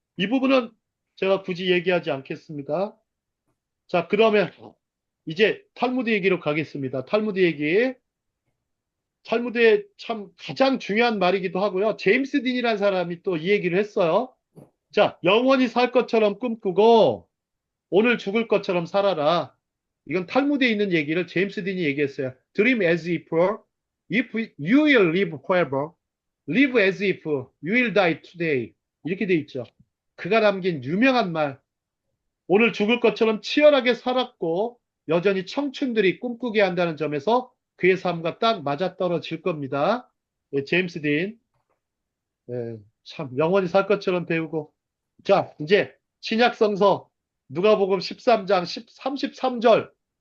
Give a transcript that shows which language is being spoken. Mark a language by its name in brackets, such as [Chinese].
[Korean] 이 부분은 제가 굳이 얘기하지 않겠습니다. 자, 그러면 이제 탈무드 얘기로 가겠습니다. 탈무드 얘기. 탈무드의 참 가장 중요한 말이기도 하고요. 제임스 딘이라는 사람이 또 이 얘기를 했어요. 자, 영원히 살 것처럼 꿈꾸고 오늘 죽을 것처럼 살아라. 이건 탈무드에 있는 얘기를 제임스 딘이 얘기했어요. [English] Dream as if you will live forever. Live as if you will die today. [Korean] 이렇게 돼 있죠. 그가 남긴 유명한 말. 오늘 죽을 것처럼 치열하게 살았고 여전히 청춘들이 꿈꾸게 한다는 점에서 그의 삶과 딱 맞아떨어질 겁니다. 예, 제임스 딘. 예, 참 영원히 살 것처럼 배우고. 자, 이제 신약성서 누가복음 13장 33절.